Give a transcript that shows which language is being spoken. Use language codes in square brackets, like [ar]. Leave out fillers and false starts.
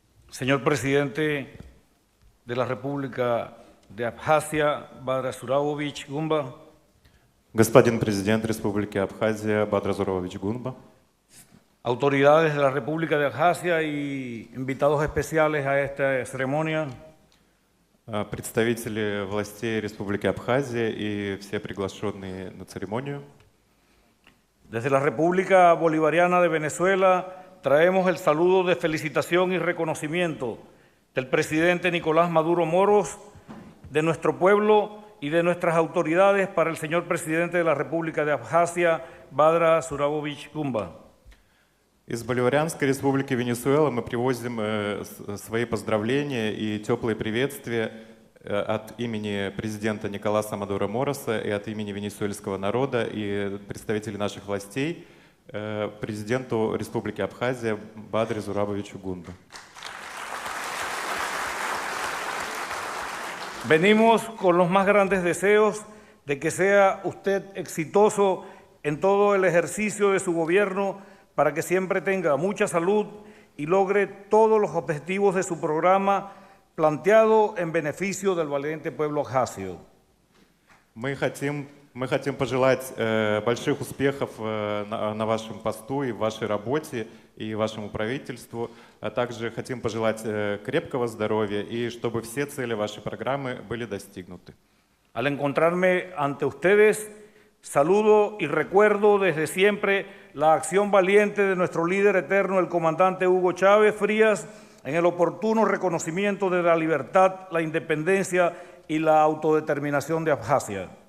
[es] Señor presidente de la República de Abjasia, Badra Zurabovich Gumba, [ru] Господин президент Республики Абхазия Бадра Зурович Гунба, [es] autoridades de la República de Abjasia y invitados especiales a esta ceremonia, [ru] представители властей Республики Абхазия и все приглашенные на церемонию. [es] desde la República Bolivariana de Venezuela traemos el saludo de felicitación y reconocimiento del presidente Nicolás Maduro Moros, de nuestro pueblo y de nuestras autoridades para el señor presidente de la República de Abjasia, Badra Zurabovich Gumba. [ru] Из Боливарианской республики Венесуэла мы привозим свои поздравления и теплые приветствия от имени президента Николаса Мадуро Мороса и от имени венесуэльского народа и представителей наших властей президенту Республики Абхазия Бадре Зурабовичу Гунба. [es] Venimos con los más grandes deseos de que sea usted exitoso en todo el ejercicio de su gobierno para que siempre tenga mucha salud y logre todos los objetivos de su programa planteado en beneficio del valiente pueblo abjasio. [ru] Мы хотим пожелать больших успехов на вашем посту и в вашей работе и вашему правительству, а также хотим пожелать крепкого здоровья и чтобы все цели вашей программы были достигнуты. [es] Al encontrarme ante ustedes, saludo y recuerdo desde siempre la acción valiente de nuestro líder eterno, el comandante Hugo Chávez Frías, en el oportuno reconocimiento de la libertad, la independencia y la autodeterminación de Abjasia.